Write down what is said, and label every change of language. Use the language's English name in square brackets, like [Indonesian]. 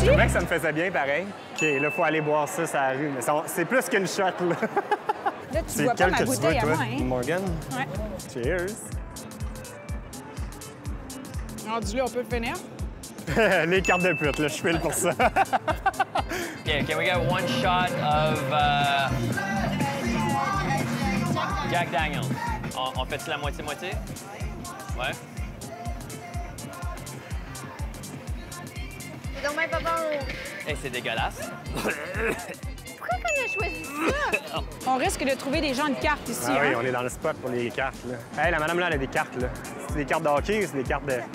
[French] C'est vrai que ça me faisait bien pareil. OK, là, il faut aller boire ça, ça rue. Mais c'est plus qu'une shot, là. Là, tu vois pas ma bouteille à moi, hein? Morgan? Ouais. [English] Cheers. [French] Rendu là, on peut le finir. Les cartes de pute, là, je file pour ça. [English] Okay, can we get one shot of Jack Daniels? [French] On fait la moitié-moitié? Ouais. C'est donc bien pas bon. Hey, c'est dégueulasse. Pourquoi quand il y a choisi ça? On risque de trouver des gens de cartes ici. Ah oui, hein? on est dans le spot pour les cartes, là. Hey, la madame là, elle a des cartes, là. C'est des cartes de hockey ou c'est des cartes de...